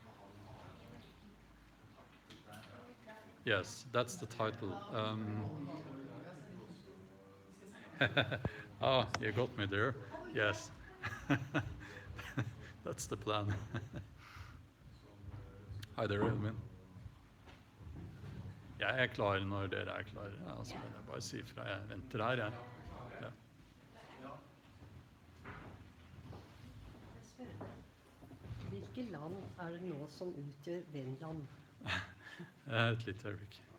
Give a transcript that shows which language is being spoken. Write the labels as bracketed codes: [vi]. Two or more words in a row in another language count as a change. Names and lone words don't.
[en] Yes, that's the title. Oh, you got me there. Yes. That's the plan. Hi there, Elvin. [no] Jeg klar når dere klar. Ja, så vil jeg bare si fra. Jeg venter her, jeg. Ja. Hvilke land det nå som utgjør Vennland? Et lite øyeblikk.